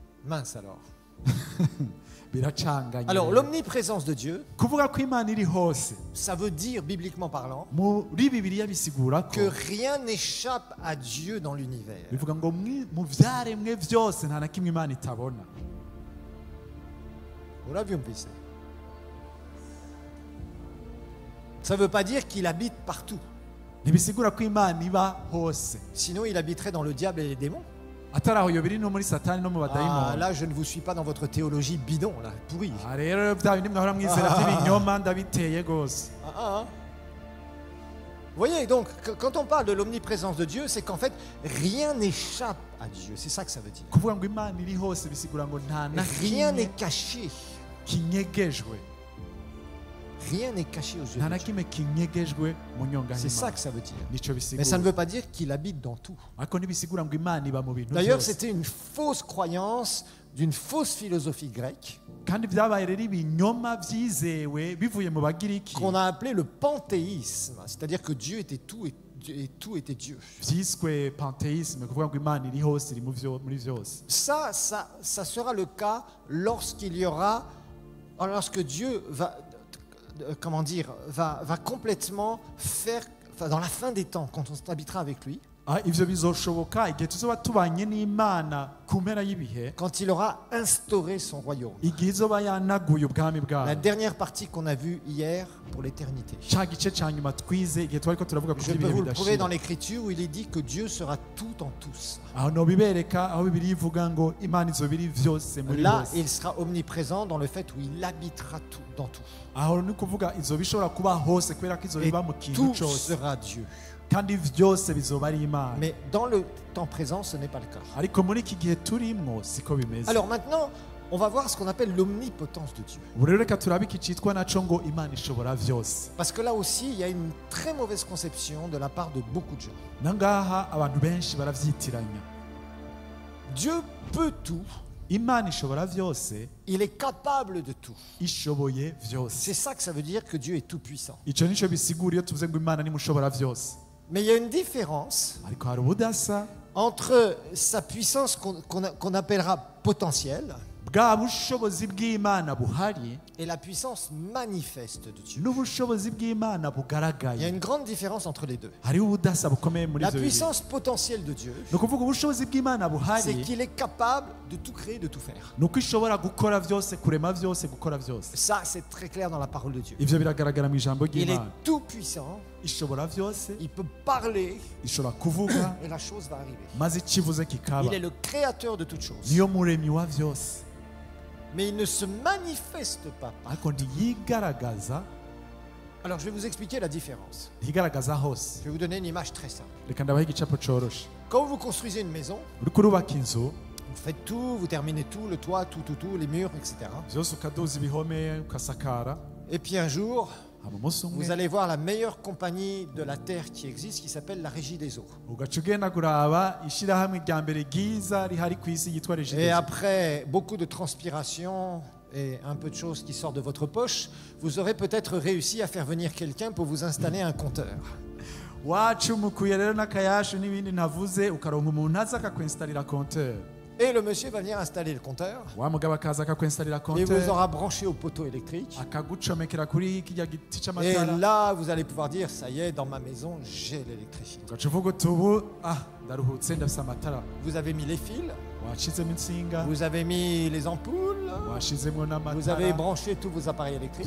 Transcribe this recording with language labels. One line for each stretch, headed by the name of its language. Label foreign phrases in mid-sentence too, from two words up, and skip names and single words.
French: Mince alors.
Rundi: biracanganye.
French: Alors, l'omniprésence de Dieu,
Rundi: kuvuga ko Imana iri hose
French: ça veut dire, bibliquement parlant,
Rundi: muri Bibiliya bisigura ko
French: que rien n'échappe à Dieu dans l'univers.
Rundi: bivuga ngo mu vyaremwe vyose nta na kimwe Imana itabona.
French: Vous l'avez vu. Ça ne veut pas dire qu'il habite partout.
Rundi: Ntibisigura ko Imana iba hose,
French: Sinon, il habiterait dans le diable et les démons.
Rundi: atari aho yobiri no muri Satani no mu Ah, badayimoni.
French: là, je ne vous suis pas dans votre théologie bidon, là, pourrie.
Rundi: Ah, rero bya bindi mwahora mwizera by'ibinyoma ndabiteye gose.
French: Vous voyez, donc, quand on parle de l'omniprésence de Dieu, c'est qu'en fait, rien n'échappe à Dieu. C'est ça que ça veut dire.
Rundi: Kuvuga ngo Imana iri hose bisigura ngo nta na
French: Rien n'est
Rundi: kimwe
French: caché.
Rundi: kinyegejwe,
French: Rien n'est caché aux yeux
Rundi: nta
French: de
Rundi: na
French: Dieu.
Rundi: kimwe kinyegejwe mu nyonga
French: C'est ça
Rundi: y'Imana.
French: que ça veut dire.
Rundi: Nico
French: Mais ça ne
Rundi: bisigura.
French: veut pas dire qu'il habite dans tout.
Rundi: Ariko ntibisigura ngo Imana iba mu bintu
French: D'ailleurs,
Rundi: byose.
French: c'était une fausse croyance d'une fausse philosophie grecque
Rundi: Kandi byabaye rero ibinyoma byizewe bivuye mu bagiriki
French: qu'on a appelé le panthéisme, c'est-à-dire que Dieu était tout et tout était Dieu.
Rundi: byiswe panthéisme, kuvuga ngo Imana iri hose iri muri byose.
French: Ça sera le cas lorsqu'il y aura, lorsque Dieu va, comment dire, va complètement faire, enfin, dans la fin des temps, quand on habitera avec lui,
Rundi: Ivyo bizoshoboka igihe tuzoba tubanye n'Imana ku mpera y'ibihe,
French: quand il aura instauré son royaume.
Rundi: igihe izoba yanaguye ubwami
French: La
Rundi: bwayo.
French: dernière partie qu'on a vue hier pour l'éternité.
Rundi: Ca gice ca nyuma twize igihe twariko turavuga ku
French: Je peux
Rundi: by'ibihe
French: vous le prouver dans
Rundi: bidashira.
French: l'écriture où il est dit que Dieu sera tout en tous.
Rundi: Aho nobibereka aho Bibiliya ivuga ngo Imana izoba iri vyose muri
French: Là,
Rundi: bose.
French: il sera omniprésent dans le fait où il habitera tout, dans tout.
Rundi: Aho ni kuvuga izoba ishobora kuba hose kubera ko izoba
French: Et
Rundi: iba mu kintu
French: tout
Rundi: cose,
French: sera Dieu.
Rundi: kandi byose bizoba ari Imana.
French: Mais dans le temps présent, ce n'est pas le cas.
Rundi: Ariko muri iki gihe turimwo siko bimeze.
French: Alors maintenant, on va voir ce qu'on appelle l'omnipotence de Dieu.
Rundi: Ubu rero reka turabe iki cyitwa naco ngo Imana ishobora vyose.
French: Parce que là aussi, il y a une très mauvaise conception de la part de beaucoup de gens.
Rundi: Nangaha abantu benshi baravyitiranya.
French: Dieu peut tout,
Rundi: Imana ishobora vyose,
French: il est capable de tout.
Rundi: ishoboye vyose.
French: C'est ça que ça veut dire que Dieu est tout puissant.
Rundi: Ico nico bisigura iyo tuvuze ngo Imana ni mushobora vyose.
French: Mais il y a une différence
Rundi: Ariko hari ubudasa
French: entre sa puissance qu'on appellera potentielle
Rundi: bwa bushobozi bw'Imana buhari
French: et la puissance manifeste de Dieu.
Rundi: n'ubushobozi bw'Imana
French: Il y a
Rundi: bugaragaye.
French: une grande différence entre les deux.
Rundi: Hariho ubudasa bukomeye muri
French: La
Rundi: ivyo bibiri.
French: puissance potentielle de Dieu,
Rundi: Ni ukuvuga ubushobozi bw'Imana
French: c'est
Rundi: buhari
French: qu'il est capable de tout créer, de tout faire.
Rundi: ni uko ishobora gukora vyose, kurema vyose, gukora vyose.
French: Ça, c'est très clair dans la parole de Dieu.
Rundi: Ivyo biragaragara mu ijambo
French: Il est
Rundi: ry'Imana.
French: tout puissant,
Rundi: Ishobora vyose,
French: il peut parler
Rundi: ishobora kuvuga
French: et la chose va arriver.
Rundi: maze ikivuze kikaba.
French: Il est le créateur de toutes choses.
Rundi: Niyo muremyi wa vyose,
French: Mais il ne se manifeste pas.
Rundi: ariko ntiyigaragaza,
French: Alors, je vais vous expliquer la différence.
Rundi: ntiyigaragaza hose.
French: Je vais vous donner une image très simple.
Rundi: Reka ndabahe igicapo coroshe.
French: Quand vous construisez une maison,
Rundi: Uriko urubaka inzu,
French: vous faites tout, vous terminez tout, le toit, tout, les murs, etc.
Rundi: vyose ukaduza ibihome, ukasakara.
French: Et puis un jour,
Rundi: Hama umunsi umwe
French: vous allez voir la meilleure compagnie de la Terre qui existe, qui s'appelle la Régie des Eaux.
Rundi: ugaca ugenda kuraba ishirahamwe rya mbere ryiza rihari ku isi yitwa
French: Et
Rundi: Regideso.
French: après beaucoup de transpiration et un peu de choses qui sortent de votre poche, vous aurez peut-être réussi à faire venir quelqu'un pour vous installer un compteur.
Rundi: Wacumukuye rero n'akayashu n'ibindi ntavuze, ukaronka umuntu aza akakwinstallira compteur.
French: Et le monsieur va venir installer le compteur
Rundi: Wa mugabo akaza akakwinstallira
French: et vous
Rundi: compteur,
French: aura branché au poteau électrique.
Rundi: akagucomekera kuri kirya giti
French: Et
Rundi: c'amatara.
French: là, vous allez pouvoir dire, ça y est, dans ma maison, j'ai l'électricité.
Rundi: Ugaca uvuga uti ubu ndaruhutse ndafise amatara.
French: Vous avez mis les fils,
Rundi: Washizemo insinga,
French: vous avez mis les ampoules,
Rundi: washizemo
French: vous avez
Rundi: n'amatara,
French: branché tous vos appareils électriques.